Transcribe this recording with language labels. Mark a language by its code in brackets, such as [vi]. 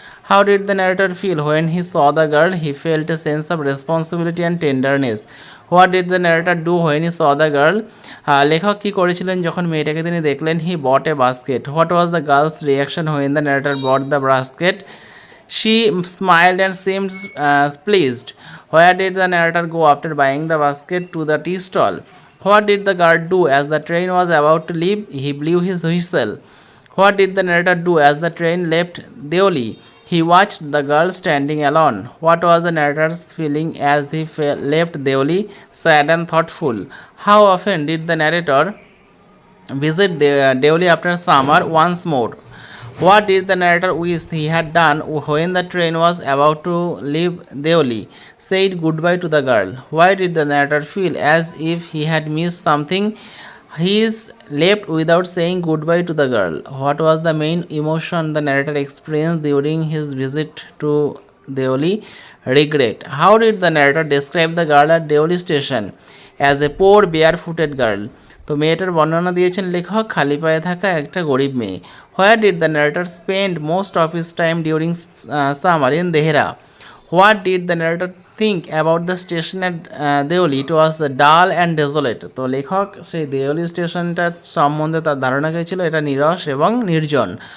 [en] How did the narrator feel when he saw the girl? He felt a sense of responsibility and tenderness. What did the narrator do when he saw the girl? [bn] লেখক কী করেছিলেন যখন মেয়েটাকে তিনি দেখলেন? [en] He bought a basket. What was the girl's reaction when the narrator bought the basket? She smiled and seemed pleased. Where did the narrator go after buying the basket? To the tea stall. What did the guard do as the train was about to leave? He blew his whistle. What did the narrator do as the train left Deoli? He watched the girl standing alone. What was the narrator's feeling as he left Deoli? Sad and thoughtful. How often did the narrator visit Deoli after summer? Once more. What did the narrator wish he had done when the train was about to leave Deoli? Said goodbye to the girl. Why did the narrator feel as if he had missed something? He is left without saying goodbye to the girl. What was the main emotion the narrator experienced during his visit to Deoli? Regret. How did the narrator describe the girl at Deoli station? As a poor barefooted girl. [bn] তো মেয়েটার বর্ণনা দিয়েছেন লেখক, খালি পায়ে থাকা একটা গরিব মেয়ে। [en] Where did the narrator spend most of his time during summer? In Dehra. What did the narrator think about the station at Deoli? It was dull and desolate. [bn] তো লেখক সেই দেওলি স্টেশনটার সম্বন্ধে তার ধারণা ছিল এটা নিরস এবং নির্জন।